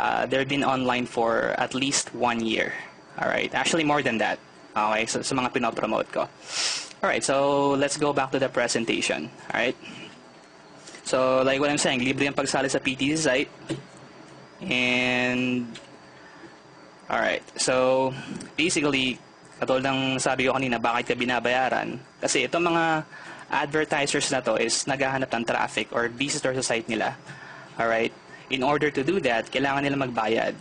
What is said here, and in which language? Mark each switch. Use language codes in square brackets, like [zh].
[en] They've been online for at least 1 year. Alright, actually more than that. [tl] Okay, so sa mga pinopromote ko. [en] Alright, so let's go back to the presentation. Alright. So, like what I'm saying, [tl] libre yung pagsali sa [en] PTC site. And alright, so basically, [tl] katulad ng sabi ko kanina, bakit ka binabayaran? Kasi itong mga advertisers na to is naghahanap ng [en] traffic or visitor [tl] sa site nila. [en] Alright? In order to do that, [tl] kailangan nila magbayad.